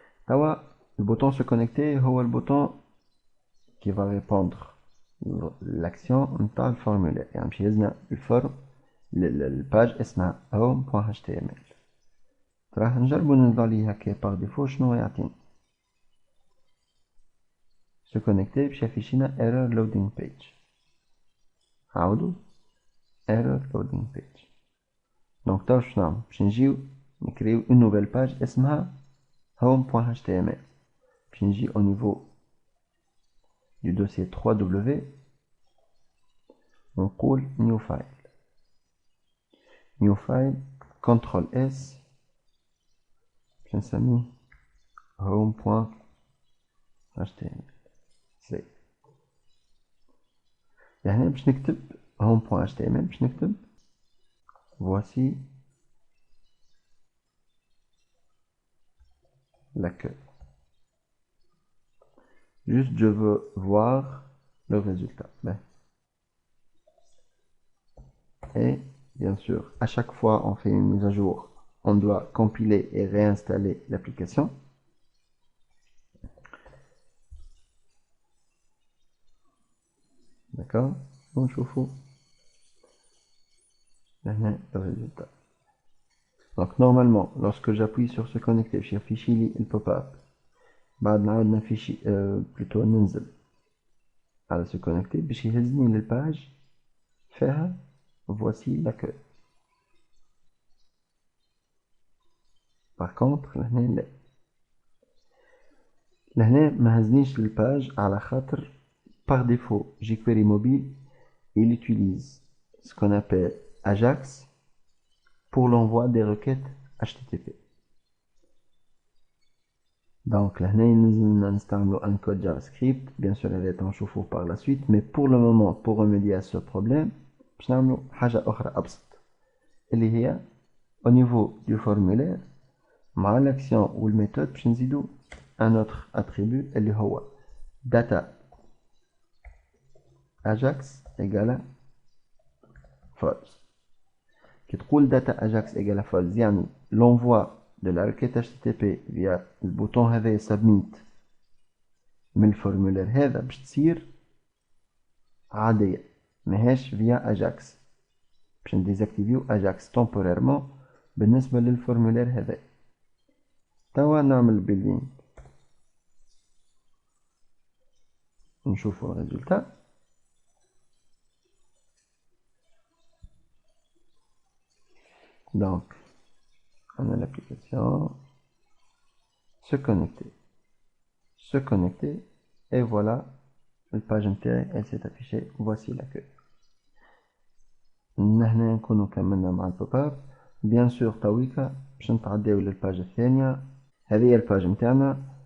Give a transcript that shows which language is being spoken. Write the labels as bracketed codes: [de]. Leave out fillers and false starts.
[ar] توا [fr] le bouton se connecter [ar] هو [fr] le bouton qui va répondre l'action [ar] نتاع الفورمولير. يعني باش يهزنا الفورم الباج اسمها home.html. راح نجربو ننزلو عليه هكا باغ ديفو شنو يعطينا. [en] se connecter [ar] باش يفيشينا [en] error loading page. [ar] عاودو [en] error loading page. [ar] دونك توا شنو نعمل باش نجيو نكريو [fr] une nouvelle page [ar] اسمها home.html. باش نجي [fr] au niveau du dossier 3W [ar] ونقول [en] new file. new file CTRL S [ar] باش نسميه home.html. سي يعني باش نكتب home.html باش نكتب [fr] voici l'accueil. Juste je veux voir le résultat. Et bien sûr, à chaque fois on fait une mise à jour, on doit compiler et réinstaller l'application. D'accord? On chauffe le résultat. Donc normalement, lorsque j'appuie sur se connecter, je affiche le pop-up. [ar] بعد نعاود نفيشي [fr] plutôt [ar] ننزل على se connecter باش يهزني للباج فيها [fr] voici l'accueil. par contre [ar] لهنا ما هزنيش للباج على خاطر [fr] par défaut jQuery mobile il utilise ce qu'on appelle Ajax pour l'envoi des requêtes HTTP. Donc là nous installons un code JavaScript, bien sûr elle est en chauffe par la suite, mais pour le moment pour remédier à ce problème [ar] باش نعملوا حاجه اخرى ابسط اللي هي [fr] au niveau du formulaire [ar] مع [fr] l'action ou le méthode [ar] باش نزيدوا [fr] un autre attribut [ar] اللي هو [fr] data ajax égale false. [ar] كي تقول [fr] data ajax égale false [ar] يعني [fr] l'envoi de la requête HTTP via le bouton هذا submit [ar] من الفورمولير هذا باش تصير عادية ماهاش [fr] via ajax. [ar] باش نديزاكتيفيو ajax [fr] temporairement [ar] بالنسبة للفورمولير هذا. توا نعمل بيلين نشوفو الريزلtat. [fr] Donc on a l'application se connecter, et voilà, la page [ar] نتاعي [fr] elle s'est affichée, voici l'accueil. [ar] نحنا نكونوا كملنا مع البوب اب. بيان سور تويكا باش نتعداو للباج الثانية، هذه هي الباج نتاعنا.